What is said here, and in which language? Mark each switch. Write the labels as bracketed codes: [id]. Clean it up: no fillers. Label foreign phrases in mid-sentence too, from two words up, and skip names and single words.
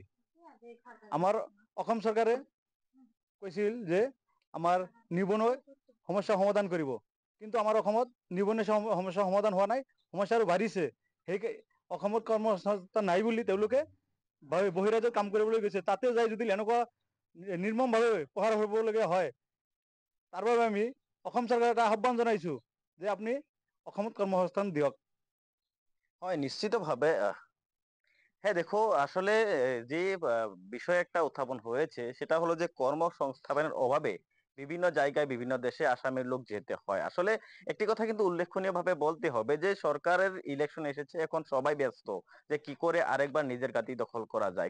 [as] আমাৰ অসম চৰকাৰে কৈছিল যে আমাৰ নিবনুৱা সমস্যা সমাধান কৰিব, কিন্তু আমাৰ অসমত নিবনুৱা সমস্যা সমাধান হোৱা নাই, সমস্যা আৰু বাঢ়িছে। সেই অসমত কৰ্মসংস্থান নাই বুলি তেওঁলোকে বহিৰাজ্যত কাম কৰিবলৈ গৈছে। তাতে যাই যদি এনেকুৱা নিৰ্মমভাৱে প্ৰহাৰ হ'বলগীয়া হয়, তাৰ বাবে আমি অসম চৰকাৰক এটা আহ্বান জনাইছো যে আপুনি অসমত কৰ্মসংস্থান দিয়ক। [bn] হয়, নিশ্চিতভাবে হ্যাঁ, দেখো আসলে যে বিষয় একটা উত্থাপন হয়েছে সেটা হলো যে কর্মসংস্থানের অভাবে বিভিন্ন জায়গায় বিভিন্ন দেশে আসামের লোক যেতে হয়। আসলে একটি কথা কিন্তু উল্লেখনীয় ভাবে বলতে হবে যে সরকারের ইলেকশন এসেছে, এখন সবাই ব্যস্ত যে কি করে আরেকবার নিজের গাদি দখল করা যায়।